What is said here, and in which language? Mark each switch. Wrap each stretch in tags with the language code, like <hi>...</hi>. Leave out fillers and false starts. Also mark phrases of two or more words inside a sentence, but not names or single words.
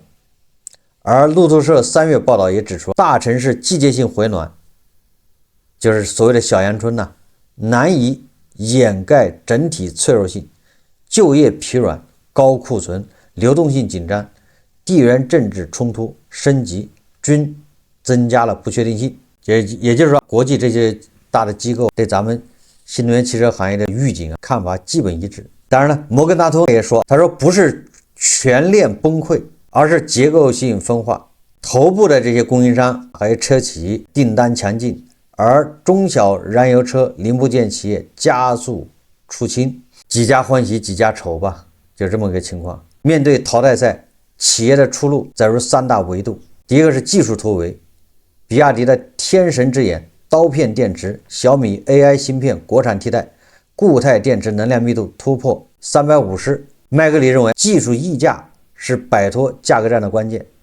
<zh>而路透社3月報道也指出，大城市季節性回暖，就是所謂的小陽春吶，難以掩蓋整體脆弱性，就業疲軟、高庫存、流動性緊張，地緣政治衝突升級均增加了不確定性。也就是說，國際這些大的機構對咱們新能源汽車行業的預警看法基本一致。当然了，摩根大通也说，他说不是全链崩溃，而是結構性分化。头部的这些供应商还有车企訂单强劲，而中小燃油车零部件企業加速出清，几家欢喜幾家愁吧，就這麼個情況。面對淘汰賽，企業的出路在於三大維度。第一個是技術突圍，比亞迪的天神之眼刀片電池，小米 AI 芯片國產替代，固態電池能量密度突破350。麥格里認為技術溢價是擺脫價格戰的關鍵。</zh>